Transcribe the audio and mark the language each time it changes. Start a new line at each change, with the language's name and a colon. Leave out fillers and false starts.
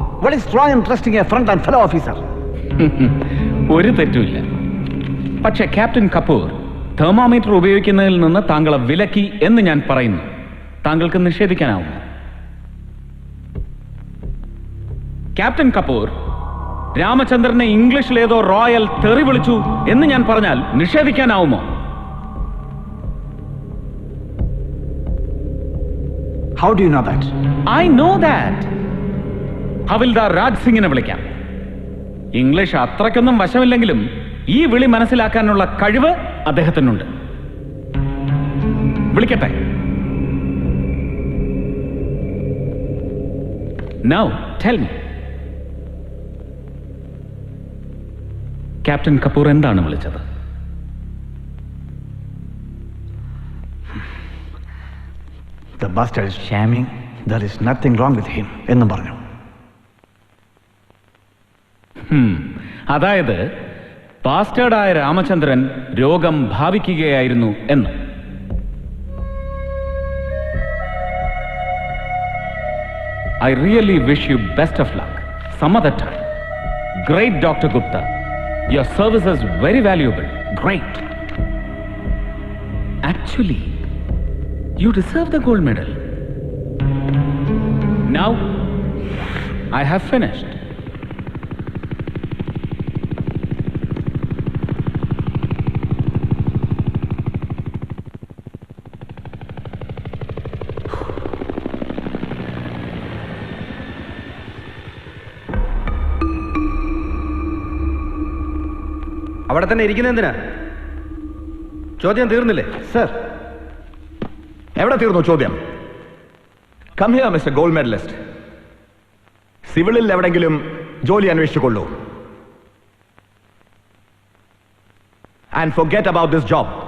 English: What is wrong in trusting a friend and fellow officer?
Malayalam: ഒരു തെറ്റുമില്ല. പക്ഷെ captain Kapoor thermometer ഉപയോഗിക്കുന്നതിൽ നിന്ന് താങ്കളെ വിലക്കി എന്ന് ഞാൻ പറയുന്നു. താങ്കൾക്ക് നിഷേധിക്കാനാവും. ക്യാപ്റ്റൻ കപൂർ രാമചന്ദ്രനെ ഇംഗ്ലീഷിലേതോ റോയൽ തെറി വിളിച്ചു എന്ന് ഞാൻ പറഞ്ഞാൽ നിഷേധിക്കാനാവുമോ?
English: How do you know that? I know that.
Malayalam: ഹവിൽദാർ രാജ് സിംഗിനെ വിളിക്കാം. ഇംഗ്ലീഷ് അത്രയ്ക്കൊന്നും വശമില്ലെങ്കിലും ഈ വിളി മനസ്സിലാക്കാനുള്ള കഴിവ് അദ്ദേഹത്തിനുണ്ട്. വിളിക്കട്ടെ.
English: Now, tell me.
Malayalam: Captain Kapoor എന്താണ് വിളിച്ചത്?
English: The bastard is shamming. There is nothing wrong with him
Malayalam: എന്നും പറഞ്ഞു. അതായത് ബാസ്റ്റേർഡായ രാമചന്ദ്രൻ രോഗം ഭാവിക്കുകയായിരുന്നു എന്ന്.
English: I really wish you best of luck some other time. Great, Dr. Gupta. Your service is very valuable. Great. Actually, you deserve the gold medal. Now, I have finished.
Malayalam: അവിടെ തന്നെ ഇരിക്കുന്ന എന്തിനാ? ചോദ്യം തീർന്നില്ലേ? സർ, എവിടെ തീർന്നു ചോദ്യം?
English: Come here mister gold medallist.
Malayalam: സിവിളിൽ എവിടെങ്കിലും ജോലി അന്വേഷിച്ചുകൊള്ളൂ.
English: And forget about this job.